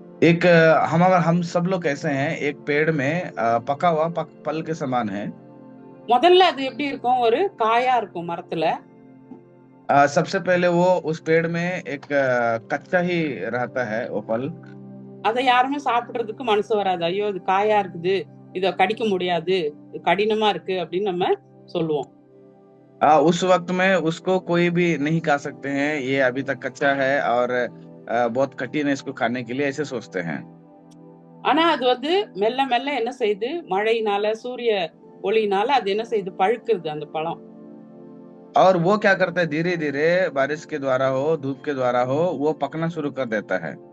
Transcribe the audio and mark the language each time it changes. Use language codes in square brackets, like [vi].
[hi] एक हम सब लोग कैसे हैं, एक पेड़ में पका हुआ फल के समान है। [ta] முதல்ல அது எப்படி இருக்கும், ஒரு காயா இருக்கும் மரத்துல. [hi] सबसे पहले वो उस पेड़ में एक कच्चा ही रहता है वो फल। [ta] அதை யாருமே சாப்பிடுறதுக்கு மனசு வராது. ஐயோ இது காயா இருக்குது, இத கடிக்க முடியாது, இது கடினமா இருக்கு அப்படின்னு நம்ம சொல்லுவோம். [hi] उस वक्त में उसको कोई भी नहीं खा सकते हैं, ये अभी तक कच्चा है और बहुत कठिन है इसको खाने के लिए, ऐसे सोचते हैं। [ta] ஆனா அது வந்து மெல்ல மெல்ல என்ன செய்யுது, மழையினால சூரிய ஒளியினால அது என்ன செய்யுது, பழுக்குது அந்த பழம். [hi] और वो क्या करता है, धीरे धीरे बारिश के द्वारा हो, धूप के द्वारा हो, वो पकना शुरू कर देता है।